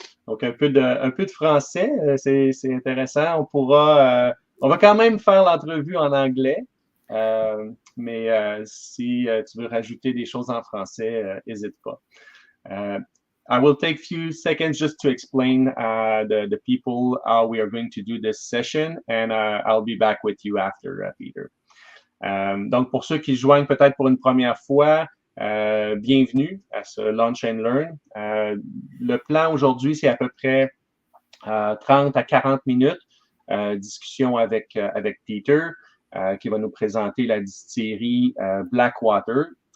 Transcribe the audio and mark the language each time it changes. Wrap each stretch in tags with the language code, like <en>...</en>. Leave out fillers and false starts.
<fr>Donc, un peu de français, c'est intéressant. On va quand même faire l'entrevue en anglais, mais si tu veux rajouter des choses en français, n'hésite pas.</fr> <en>I will take a few seconds just to explain the people how we are going to do this session, and I'll be back with you after, Peter.</en> <fr>Donc, pour ceux qui se joignent peut-être pour une première fois, bienvenue à ce Lunch and Learn. Le plan aujourd'hui, c'est à peu près 30 à 40 minutes, discussion avec Peter, qui va nous présenter la distillerie BLACKWATER.</fr>